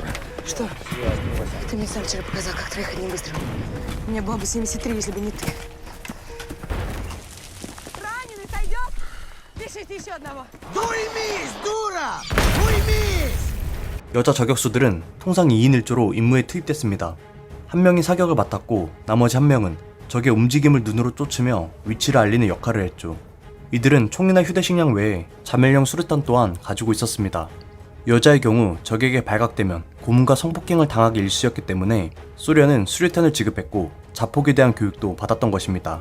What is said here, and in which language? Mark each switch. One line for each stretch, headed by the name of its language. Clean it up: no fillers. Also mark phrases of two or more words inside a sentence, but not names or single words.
Russian: Что? Ты мне сам вчера показал, как трахать не быстро. У меня была бы 73, если бы не ты. Раненый сойдет? Пишите еще одного. Уймись, дура! Уймись!
Korean: 여자 저격수들은 통상 2인 1조로 임무에 투입됐습니다. 한 명이 사격을 맡았고 나머지 한 명은 적의 움직임을 눈으로 쫓으며 위치를 알리는 역할을 했죠. 이들은 총이나 휴대식량 외에 자멸형 수류탄 또한 가지고 있었습니다. 여자의 경우 적에게 발각되면 고문과 성폭행을 당하기 일쑤였기 때문에 소련은 수류탄을 지급했고 자폭에 대한 교육도 받았던 것입니다.